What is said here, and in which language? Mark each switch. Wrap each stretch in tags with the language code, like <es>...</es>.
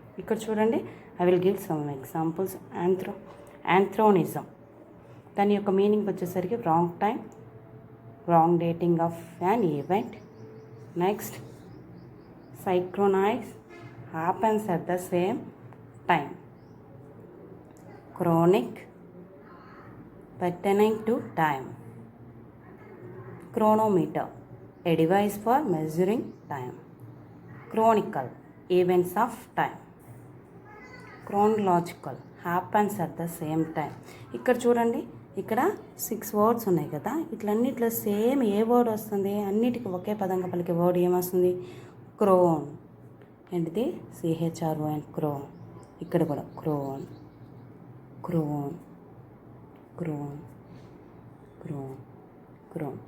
<te>ఇక్కడ చూడండి,</te> <en>I will give some examples. Anachronism,</en> <te>దాని యొక్క మీనింగ్ వచ్చేసరికి</te> <en>Wrong time, wrong dating of an event. Next, synchronise, happens at the same time. Chronic, pertaining to time. Chronometer, a device for measuring time. Chronicle, events of time. Chronological, happens at the same time.</en> <te>ఇక్కడ చూడండి, ఇక్కడ 6 words ఉన్నాయి కదా, ఇట్లన్నిట్లో same ఏ word వస్తుంది? అన్నిటికీ ఒకే పదంగా పలికే word ఏమొస్తుంది? క్రోన్. ఏంటిది? CHRON, crown. ఇక్కడ కూడా crown, crown, crown, crown, crown.</te>